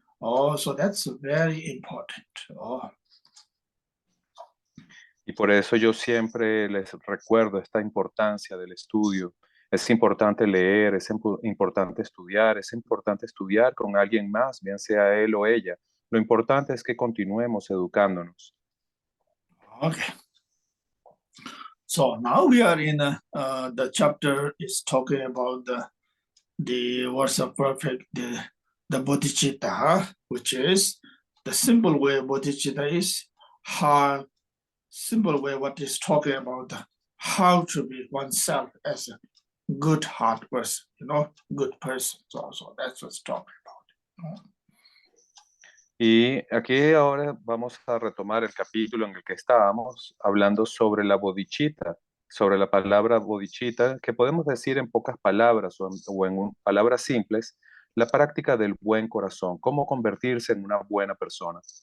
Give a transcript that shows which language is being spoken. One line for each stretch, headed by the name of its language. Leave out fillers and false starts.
English: So that's very important.
Spanish: Y por eso yo siempre les recuerdo esta importancia del estudio. Es importante leer, es importante estudiar con alguien más, bien sea él o ella. Lo importante es que continuemos educándonos. Okay.
English: So now we are in the chapter is talking about the words of perfect, the bodhicitta, which is the simple way bodhicitta is how simple way what is talking about how to be oneself as a good heart person, good person. So that's what's talking about.
Spanish: Y aquí ahora vamos a retomar el capítulo en el que estábamos hablando sobre la bodhicitta, sobre la palabra bodhicitta, que podemos decir en pocas palabras o en palabras simples, la práctica del buen corazón, cómo convertirse en una buena persona.